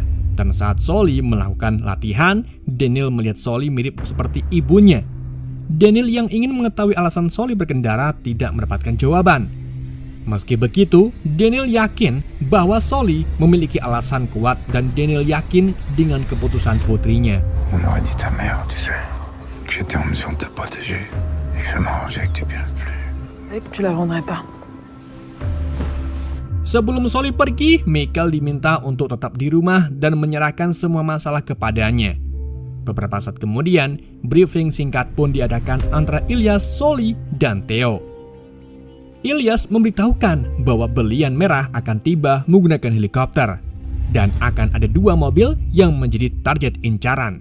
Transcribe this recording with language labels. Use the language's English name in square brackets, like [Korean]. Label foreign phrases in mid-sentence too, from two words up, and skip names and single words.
[Indonesian] Dan saat Sully melakukan latihan, Daniel melihat Sully mirip seperti ibunya. Daniel yang ingin mengetahui alasan Sully berkendara tidak mendapatkan jawaban. Meski begitu, Daniel yakin bahwa Sully memiliki alasan kuat dan Daniel yakin dengan keputusan putrinya. [French] On aurait dit ta mère, tu sais, que j'étais en mesure de te protéger et que ça m'arrangeait que tu pilotes plus. Et que tu la vendrais pas. [Indonesian] Sebelum Sully pergi, Mikel diminta untuk tetap di rumah dan menyerahkan semua masalah kepadanya. Beberapa saat kemudian, briefing singkat pun diadakan antara Ilyas, Sully, dan Theo. Ilyas memberitahukan bahwa berlian merah akan tiba menggunakan helikopter dan akan ada 2 mobil yang menjadi target incaran.